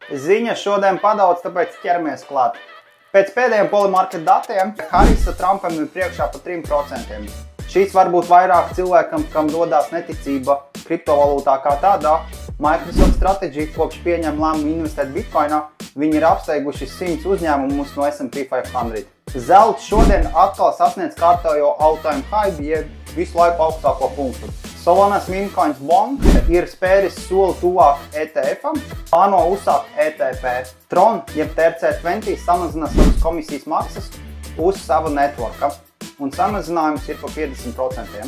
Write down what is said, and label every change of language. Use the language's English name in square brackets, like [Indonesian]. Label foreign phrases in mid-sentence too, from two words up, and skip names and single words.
[Latvian] Ziņas šodien padaudz, tāpēc ķeramies klāt. Pēc pēdējiem Polymarket datiem Harrisa Trumpam ir priekšā pa 3%. Šīs varbūt vairāk cilvēkam, kam rodās neticība kriptovalūtā kā tādā. Microsoft Strategy kopš pieņem lēmumu investēt Bitcoinā, viņi ir apsteiguši 100 uzņēmumus no S&P 500. Zelts šodien atkal sasniedz kārtējo [English] all-time high, [Latvian] jeb visu laiku augstāko punktu. Solanas [English] meme coins [Latvian] Bonk ir spēris soli tuvāk ETF-am, plāno uzsākt ETP. Tron, jeb TRC20, samazina savas komisijas maksas uz sava networka, un samazinājums ir pa 50%.